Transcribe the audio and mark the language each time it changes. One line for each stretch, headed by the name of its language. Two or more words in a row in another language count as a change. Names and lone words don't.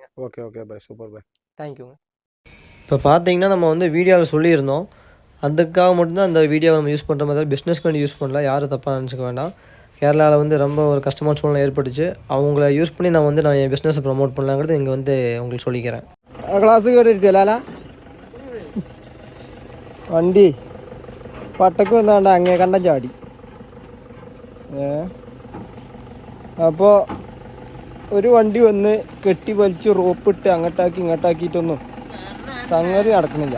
English: okay okay
Tamil: பாய். சூப்பர் பாய். தேங்க்யூங்க. இப்போ பார்த்தீங்கன்னா நம்ம வந்து வீடியோவில் சொல்லியிருந்தோம், அதுக்காக மட்டும்தான் அந்த வீடியோவை நம்ம யூஸ் பண்ணுற மாதிரி, பிஸ்னஸ்க்கு வேண்டி யூஸ் பண்ணல. யாரும் தப்பாக நினச்சிக்க வேண்டாம். கேரளாவில் வந்து ரொம்ப ஒரு கஷ்டமான சூழ்நிலை ஏற்பட்டுச்சு. அவங்கள யூஸ் பண்ணி நான் என்
English: business promote
Tamil: பண்ணலாங்கிறது இங்கே வந்து உங்களுக்கு சொல்லிக்கிறேன்.
Malayalam: ക്ലാസ് കേട്ടിരുത്തില്ല വണ്ടി പട്ടക്ക് വന്നാണ്ട് അങ്ങേ കണ്ടം ചാടി. അപ്പോൾ ഒരു വണ്ടി വന്ന് കെട്ടി വലിച്ച് റോപ്പിട്ട് അങ്ങോട്ടാക്കി ഇങ്ങോട്ടാക്കിയിട്ടൊന്നും സംഗതി നടക്കുന്നില്ല.